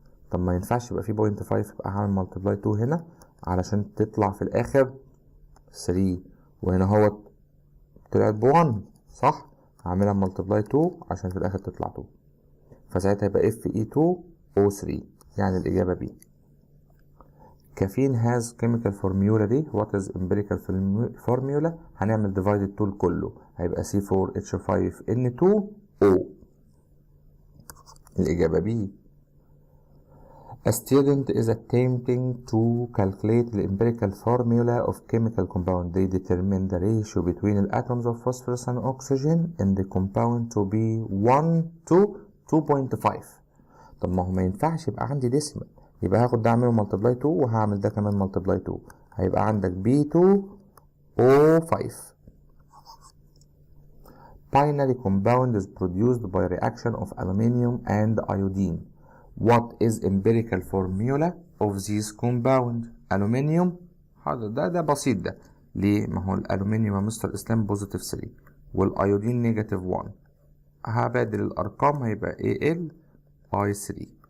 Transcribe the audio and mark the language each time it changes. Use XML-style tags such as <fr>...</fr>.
<ar>طب ما ينفعش يبقى في 0.5، يبقى هعمل ملتبلاي 2 هنا علشان تطلع في الاخر 3، وهنا هو طلعت ب1 صح، هعملها ملتبلاي 2 عشان في الاخر تطلع 2، فساعتها يبقى Fe2O3، يعني الاجابه B. كافين</ar> <en>has chemical formula</en> <ar>دي</ar> <en>what is empirical formula؟</en> <ar>هنعمل</ar> <en>divided tool</en> <ar>كله، هيبقى C4H5N2O، الاجابه B.</ar> <en>A student is attempting to calculate the empirical formula of chemical compound. They determine the ratio between the atoms of phosphorus and oxygen in the compound to be 1 to 2.5.</en> <ar>طب ما هو ما ينفعش يبقى عندي ديسيمال، يبقى هاخد ده اعمله ملتبلاي 2 وهعمل ده كمان ملتبلاي 2، هيبقى عندك B2O5.</ar> <en>Binary compound is produced by reaction of aluminium and iodine. What is empirical formula of this compound؟ aluminium.</en> <ar>حاضر، ده بسيط ده. ليه؟ ما هو الالومنيوم يا مستر اسلام بوزيتيف 3 والايودين نيجاتيف 1، هبادل الارقام هيبقى AlI3.</ar>